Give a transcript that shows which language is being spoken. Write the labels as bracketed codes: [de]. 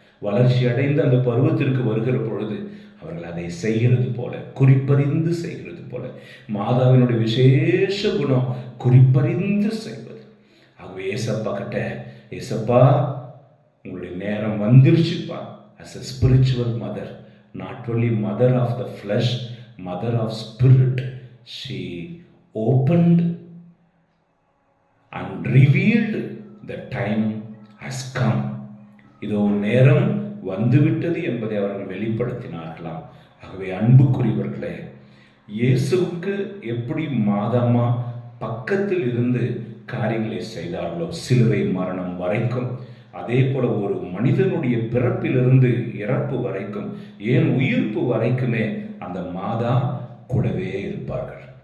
[ta] வளர்ச்சி அடைந்து அந்த பருவத்திற்கு வருகிற பொழுது அவர்கள் அதை செய்கிறது போல, குறிப்பறிந்து செய்கிறது போல. மாதாவினுடைய விசேஷ குணம் குறிப்பறிந்து செய்வது. ஆகவே ஏசப்பா கிட்ட, ஏசப்பா உங்களுடைய நேரம் வந்துருச்சுப்பா. [en] as a spiritual mother, not only mother of the flesh, mother of spirit, she opened and revealed the time has come. [ta] இதோ நேரம் வந்துவிட்டது என்பதை அவர்கள் வெளிப்படுத்தினார்களாம். ஆகவே அன்புக்குரியவர்களே, இயேசுவுக்கு எப்படி மாதாமா பக்கத்தில் இருந்து காரியங்களை செய்தார்களோ சிலுவை மரணம் வரைக்கும், அதே போல ஒரு மனிதனுடைய பிறப்பிலிருந்து இறப்பு வரைக்கும், ஏன் உயிர்ப்பு வரைக்குமே அந்த மாதா கூடவே இருப்பார்கள்.